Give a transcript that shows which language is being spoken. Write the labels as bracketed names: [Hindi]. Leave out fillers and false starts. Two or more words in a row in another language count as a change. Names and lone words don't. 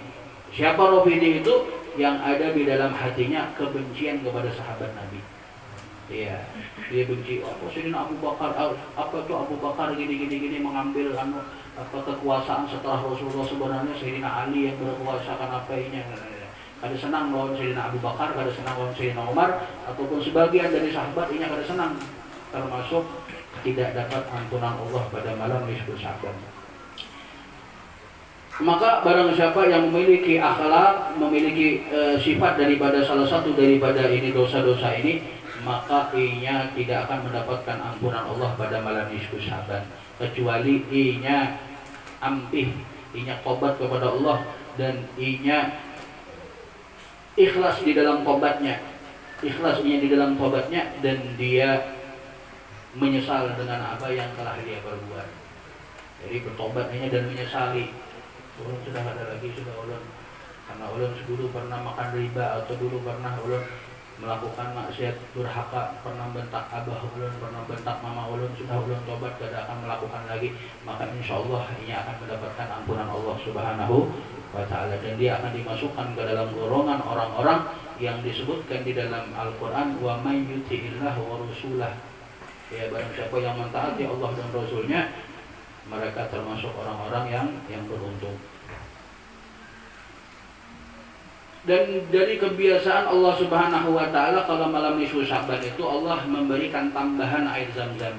[Banjar] Siapa rafidi itu? Yang ada di dalam hatinya kebencian kepada sahabat Nabi. Iya, dia benci. Sayyidina Abu Bakar, apa itu Abu Bakar gini mengambil kekuasaan setelah Rasulullah. Sebenarnya Sayyidina Ali yang berkuasa, kan apa ini? Kada senang lawan Sayyidina Abu Bakar, kada senang lawan Sayyidina Umar, ataupun sebagian dari sahabat ini kada senang, termasuk tidak dapat ampunan Allah pada malam nisfu Sya'ban. [Indonesian] Maka barang siapa yang memiliki akhlak, memiliki sifat daripada salah satu daripada ini dosa-dosa ini, maka ianya tidak akan mendapatkan ampunan Allah pada malam nisfu Sya'ban, kecuali ianya ampih, ianya tobat kepada Allah, dan ianya ikhlas di dalam tobatnya, dan dia menyesal dengan apa yang telah dia perbuat. Jadi bertobatnya dan menyesali. [Banjar] Ulun sudah ada lagi, sudah ulun, karena ulun dulu pernah makan riba, atau dulu pernah ulun melakukan maksiat durhaka, pernah bentak abah ulun, pernah bentak mama ulun, sudah ulun tobat, [Indonesian] tidak akan melakukan lagi, maka [Arabic] إن شاء الله [Indonesian] ini akan mendapatkan ampunan Allah [Arabic] سبحانه وتعالى, [Indonesian] dan dia akan dimasukkan ke dalam golongan orang-orang yang disebutkan di dalam Al-Quran, [Arabic] ومن يطع الله ورسوله. [Indonesian] Ya, barang siapa yang mentaati Allah dan Rasulnya, mereka termasuk orang-orang yang beruntung. Dan dari kebiasaan Allah [Arabic] سبحانه وتعالى, [Indonesian] kalau malam nisfu Sya'ban itu Allah memberikan tambahan air zam-zam.